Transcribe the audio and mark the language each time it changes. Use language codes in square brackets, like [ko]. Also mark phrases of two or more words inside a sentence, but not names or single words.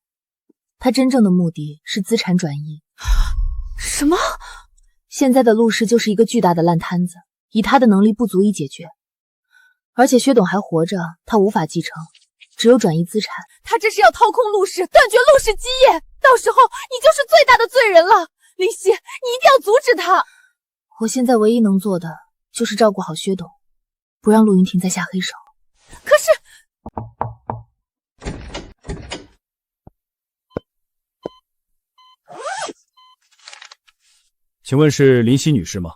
[zh] 他真正的目的是資產轉移。什麼？現在的陸氏就是一個巨大的爛攤子，以他的能力不足以解決。而且薛董還活着，他無法繼承，只有轉移資產。他這是要掏空陸氏，斷絕陸氏基業，到時候你就是最大的罪人了。林夕，你一定要阻止他。我現在唯一能做的就是照顧好薛董，不讓陸雲婷再下黑手。可是，請問是林夕女士嗎？